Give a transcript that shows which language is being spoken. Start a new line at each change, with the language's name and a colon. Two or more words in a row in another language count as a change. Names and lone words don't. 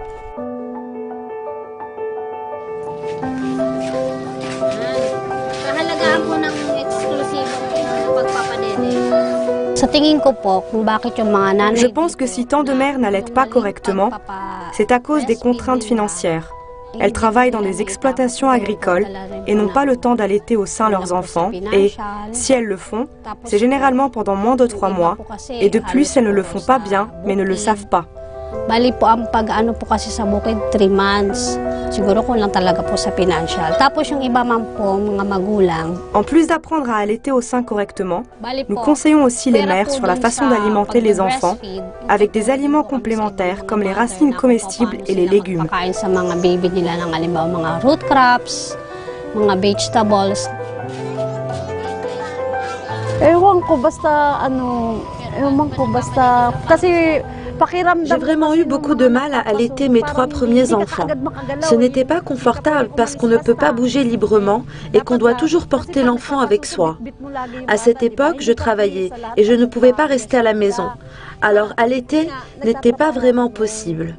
French: Je pense que si tant de mères n'allaitent pas correctement, c'est à cause des contraintes financières. Elles travaillent dans des exploitations agricoles et n'ont pas le temps d'allaiter au sein leurs enfants et, si elles le font, c'est généralement pendant moins de 3 mois et de plus elles ne le font pas bien mais ne le savent pas.
Filipino: Bali po ang pag-ano po kasi sa bukid 3 months. Siguro kulang talaga po sa financial. Tapos yung iba man po mga magulang.
French: En plus d'apprendre à allaiter au sein correctement, nous conseillons aussi les mères sur la façon d'alimenter les enfants avec des aliments complémentaires comme les racines comestibles et les légumes.
Filipino: Pakain sa mga baby nila ng halimbawa mga
English: root crops,
Filipino: mga vegetables. Ewan ko basta kasi
French: J'ai vraiment eu beaucoup de mal à allaiter mes 3 premiers enfants. Ce n'était pas confortable parce qu'on ne peut pas bouger librement et qu'on doit toujours porter l'enfant avec soi. À cette époque, je travaillais et je ne pouvais pas rester à la maison. Alors allaiter n'était pas vraiment possible.